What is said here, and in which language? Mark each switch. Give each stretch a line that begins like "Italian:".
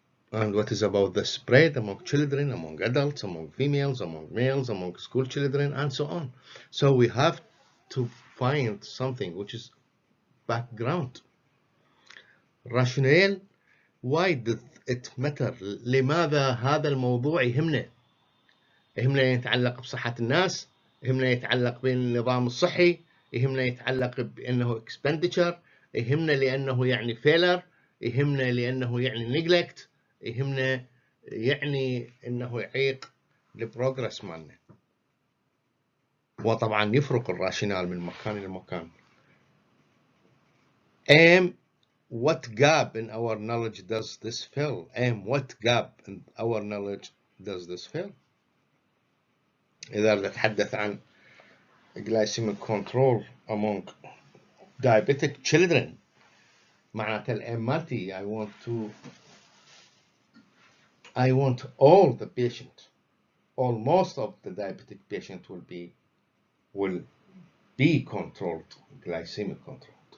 English: And what is about the spread among children, among adults, among females, among males, among school children, and so on. So we have to find something which is background. Rationale Why does it matter?
Arabic: لماذا هذا الموضوع يهمنا؟ يهمنا يتعلق بصحة الناس، يهمنا يتعلق بالنظام الصحي، يهمنا يتعلق بأنه expenditure، يهمنا لأنه يعني failure، يهمنا لأنه يعني neglect، يهمنا يعني أنه يعيق البروجرس مالنا. وطبعا يفرق الراشنال من مكان إلى مكان.
English: What gap in our knowledge does this fill? What gap in our knowledge does this fill?
Arabic: إذا نتحدث عن
English: glycemic control among diabetic children،
Arabic: معناته الأم مالتي
English: I want all the patient, most of the diabetic patient will be controlled, glycemic controlled.